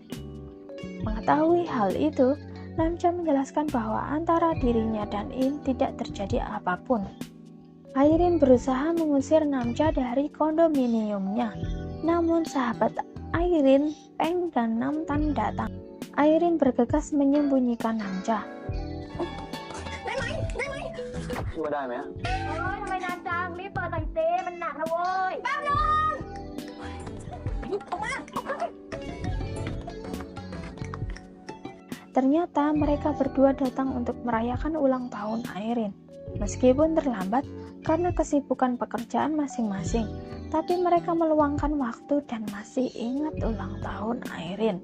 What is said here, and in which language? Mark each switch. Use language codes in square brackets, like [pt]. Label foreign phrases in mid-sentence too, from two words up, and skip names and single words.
[id] Mengetahui hal itu, Namja menjelaskan bahwa antara dirinya dan In tidak terjadi apapun. Airin berusaha mengusir Namja dari kondominiumnya. Namun sahabat Airin, Peng dan Namtan datang. Airin bergegas menyembunyikan Namja. [th] คิดว่าได้ไหม โอ๊ยทำไมนานจังรีบเปิดหน่อยสิมันหนักนะเว้ยแป๊บนึงออกมา [id] Ternyata mereka berdua datang untuk merayakan ulang tahun Airin. Meskipun terlambat karena kesibukan pekerjaan masing-masing, tapi mereka meluangkan waktu dan masih ingat ulang tahun Airin.